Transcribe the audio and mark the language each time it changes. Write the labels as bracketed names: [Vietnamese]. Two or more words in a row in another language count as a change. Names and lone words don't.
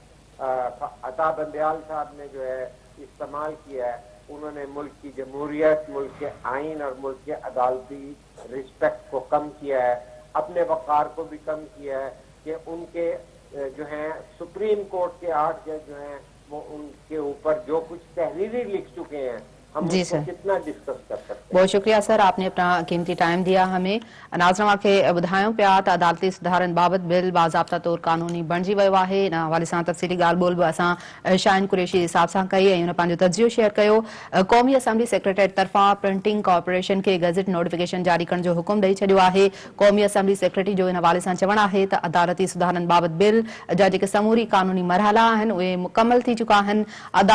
[Urdu] عطا بندیال صاحب نے جو ہے استعمال کیا ہے، انہوں نے ملک کی جمہوریت، ملک کے آئین اور ملک کے عدالتی رسپیکٹ کو کم کیا ہے، اپنے وقار کو بھی کم کیا ہے کہ ان کے جو ہیں سپریم کورٹ کے 8 جج جو ہیں وہ ان کے اوپر جو کچھ تحریری لکھ چکے ہیں، ہم جی اس کو سر، کتنا ڈسکس کر سکتے ہیں. بہت شکریہ سر، آپ نے اپنا قیمتی ٹائم دیا ہمیں. [Sindhi] ناظرین کے ॿुधायो पिया त अदालती सुधारनि बाबति बिल बाज़ाब्ता तौर क़ानूनी बणिजी वियो आहे. इन हवाले सां तफ़सीली ॻाल्हि ॿोल बि असां शाहीन कुरैशी साहब सां कई ऐं हुन पंहिंजो तजियो शेयर कयो. क़ौमी [English] assembly secretariat [Sindhi] तरफ़ां [English] printing corporation [Sindhi] खे [English] gazette notification [Sindhi] जारी करण जो हुकुम ॾेई छॾियो आहे. क़ौमी [English] assembly secretary [Sindhi] जो इन हवाले सां चवणु आहे त अदालती सुधारनि बाबति बिल जा जेके समूरी क़ानूनी मरहला आहिनि उहे मुकमल थी चुका आहिनि.